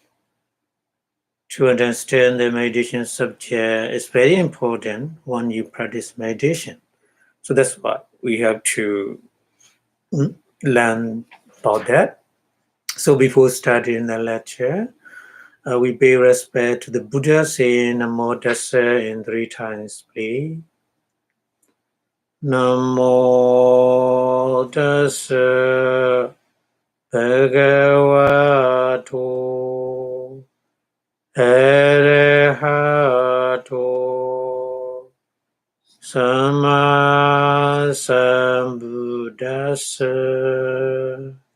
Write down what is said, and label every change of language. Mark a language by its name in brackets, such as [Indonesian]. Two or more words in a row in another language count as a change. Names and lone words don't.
[English] To understand the meditation subject is very important when you practice meditation. So that's what we have to learn about that. So before starting the lecture, we pay respect to the Buddha, saying [Pali] Namo Tassa [English] in 3 times, please. [Pali] Namo Tassa Bhagavato Arahato Sama Sambuddhassa.